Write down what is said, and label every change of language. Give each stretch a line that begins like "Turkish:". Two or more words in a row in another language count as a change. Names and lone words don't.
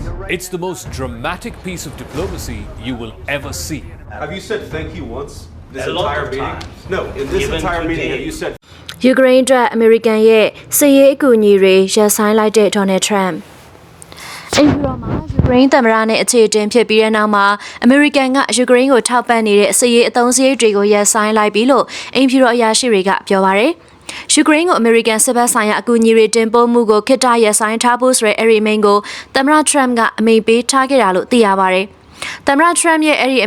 English: It's the most dramatic piece of diplomacy you will ever see. Have you said thank you once this A lot entire of meeting? times. No, in this Even entire meeting, today. have you said
Burmese: Ukraine အတွက် American ရဲ့စစ်ရေးအကူအညီတွေရပ်ဆိုင်းလိုက်တဲ့ Donald Trump အိမ်ဖြူတော်မှာ Ukraine သမ္မတနဲ့အခြေအတင်ဖြစ်ပြီးတဲ့နောက်မှာ American က Ukraine ကိုထောက်ပံ့နေတဲ့စစ်ရေးအသုံးစရိတ်တွေကိုရပ်ဆိုင်းလိုက်ပြီလို့အိမ်ဖြူတော်အရာရှိတွေကပြောပါတယ်။ Ukraine ကို American စစ်ဘက်ဆိုင်ရာအကူအညီတွေတင်ပို့မှုကိုခေတ္တရပ်ဆိုင်းထားဖို့ဆိုတဲ့အဲ့ဒီအမိန့်ကိုသမ္မတ Trump ကအမိန့်ပေးထားခဲ့တာလို့သိရပါတယ်။သမ္မတ Trump ရဲ့အဲ့ဒီအ